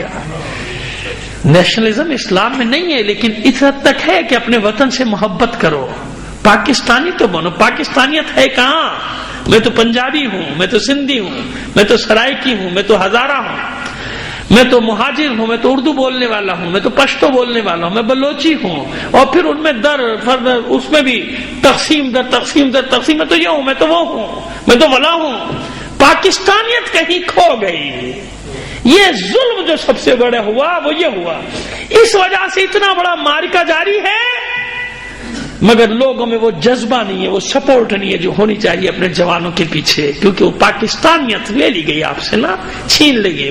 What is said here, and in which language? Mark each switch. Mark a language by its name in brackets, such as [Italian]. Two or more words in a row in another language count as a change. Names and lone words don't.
[Urdu] نیشنلزم اسلام میں نہیں ہے، لیکن اس حد تک ہے کہ اپنے وطن سے محبت کرو، پاکستانی تو بنو۔ پاکستانیت ہے کہاں؟ میں تو پنجابی ہوں، میں تو سندھی ہوں، میں تو سرائکی ہوں، میں تو ہزارہ ہوں، میں تو مہاجر ہوں، میں تو اردو بولنے والا ہوں، میں تو پشتو بولنے والا ہوں، میں بلوچی ہوں، اور پھر ان میں در فرد اس میں بھی تقسیم در تقسیم در تقسیم، میں تو یہ ہوں، میں تو وہ ہوں، میں تو ولا ہوں۔ پاکستانیت کہیں کھو گئی۔ یہ ظلم جو سب سے بڑا ہوا وہ یہ ہوا، اس وجہ سے اتنا بڑا معرکہ جاری ہے، مگر لوگوں میں وہ جذبہ نہیں ہے، وہ سپورٹ نہیں ہے جو ہونی چاہیے اپنے جوانوں کے پیچھے، کیونکہ وہ پاکستانیت لے لی گئی آپ سے نا، چھین لی گئی۔